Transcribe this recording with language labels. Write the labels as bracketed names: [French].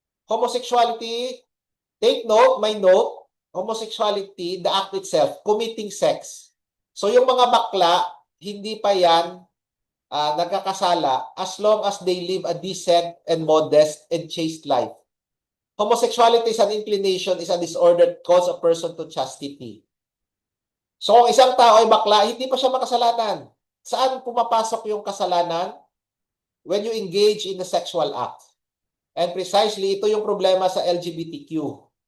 [English] Homosexuality, take note, my note, homosexuality, the act itself, committing sex. [Filipino] So yung mga bakla, hindi pa yan nagkakasala [English] as long as they live a decent and modest and chaste life. Homosexuality is an inclination, is a disorder that calls a person to chastity. [Filipino] So kung isang tao ay bakla, hindi pa siya makasalanan. Saan pumapasok yung kasalanan? [English] When you engage in the sexual act. And precisely [Filipino] ito yung problema sa LGBTQ.